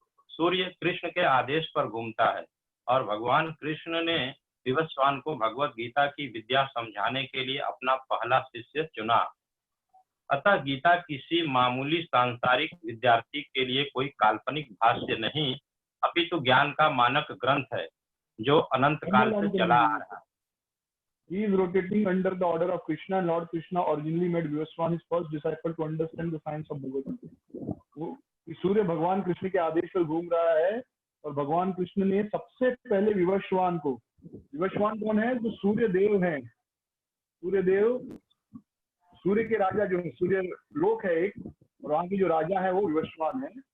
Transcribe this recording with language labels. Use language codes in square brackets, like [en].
[hi] सूर्य कृष्ण के आदेश पर घूमता है और भगवान कृष्ण ने विवस्वान को भगवत गीता की विद्या समझाने के लिए अपना पहला शिष्य चुना। अतः गीता किसी मामूली सांसारिक विद्यार्थी के लिए कोई काल्पनिक भाष्य नहीं, अपितु ज्ञान का मानक ग्रंथ है जो अनंत काल से चला आ रहा है। [en] He is rotating under the order of Krishna, and Lord Krishna originally made Vivaswan his first disciple to understand the science of Bhagavad Gita. [hi] सूर्य भगवान कृष्ण के आदेश पर घूम रहा है और भगवान कृष्ण ने सबसे पहले विवस्वान को, विवस्वान कौन है? जो सूर्य देव है, सूर्य देव, सूर्य के राजा जो है, सूर्य लोक है एक, और वहां की जो राजा है वो विवस्वान है।